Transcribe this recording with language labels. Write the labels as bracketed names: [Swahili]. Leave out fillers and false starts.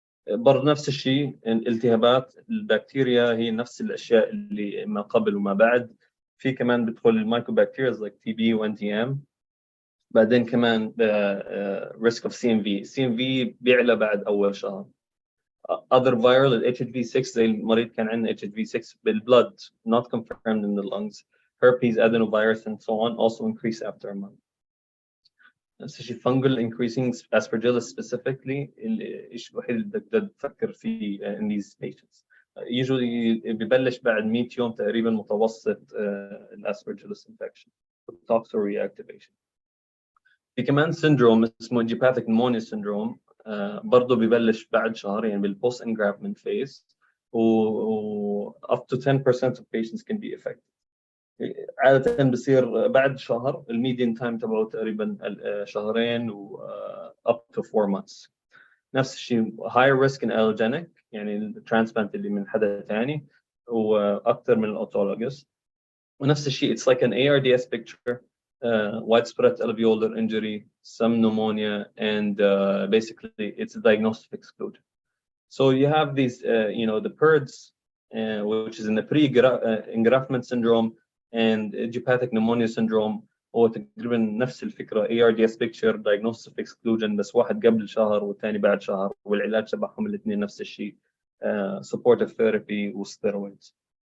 [Arabic] برضه نفس الشيء، الالتهابات البكتيريا هي نفس الاشياء اللي ما قبل وما بعد. في كمان بدخل المايكروبكتيريا زي تي بي وان تي ام. بعدين كمان [English] risk of CMV. [Arabic] CMV بيعلى بعد اول شهر. [English] other viral ال HHV6 [Arabic] زي المريض كان عندنا HHV6 بالبلد [English] not confirmed in the lungs. Herpes, adenovirus and so on also increase after a month. [Arabic] نفس الشيء [English] fungal increasing aspergillus specifically [Arabic] الشيء الوحيد اللي بدك تفكر فيه [English] in these patients. [Arabic] usually ببلش بعد 100 يوم تقريبا متوسط الاسبرجيلس [English] infection toxo reactivation. [Arabic] في كمان [English] syndrome اسمه idiopathic pneumonia syndrome [Arabic] برضه ببلش بعد شهر يعني [English] بالpost engraftment phase و up to 10% of patients can be affected. [Arabic] عادة بصير بعد شهر. الميديان تايم تبعه تقريبا شهرين و [English] up to 4 months. [Arabic] نفس الشيء [English] high risk in allogenic [Arabic] يعني الترانسبلانت اللي من حدا ثاني واكثر من الاوتولوجيس. ونفس الشيء [English] it's like an ARDS picture, widespread alveolar injury, some pneumonia, and basically it's a diagnostic exclusion. So you have these the PERDs which is in the pre-engraftment syndrome and idiopathic pneumonia syndrome [Arabic] هو تقريبا نفس الفكره [English] ARDS picture diagnostic exclusion [Arabic] بس واحد قبل شهر والثاني بعد شهر والعلاج تبعهم الاثنين نفس الشيء [English] supportive therapy وستيرويدز.